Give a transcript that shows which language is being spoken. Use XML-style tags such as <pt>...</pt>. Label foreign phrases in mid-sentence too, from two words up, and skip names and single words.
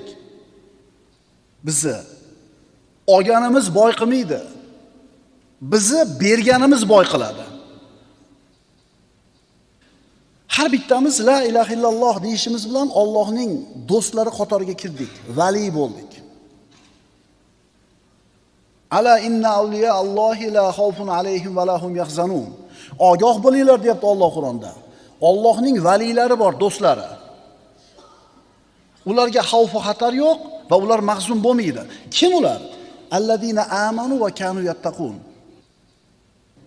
<uz>Bizni olganimiz boy qilmaydi. Bizni berganimiz boy qiladi. Har bittamiz</uz> <ar>لا إله إلا الله</ar> <uz>deyishimiz bilan Allohning do'stlari qatoriga kirdik, vali bo'ldik.</uz> <ar>ألا إن أولياء الله لا خوف عليهم ولا هم يحزنون.</ar> <uz>Ogoh bo'linglar deyapti Alloh Qur'onda. Allohning valilari bor, do'stlari. Ularga xavf va xatar yo'q va ular mahzun bo'lmaydi. Kim ular?</uz> <ar>الذين آمنوا وكانوا يتقون.</ar>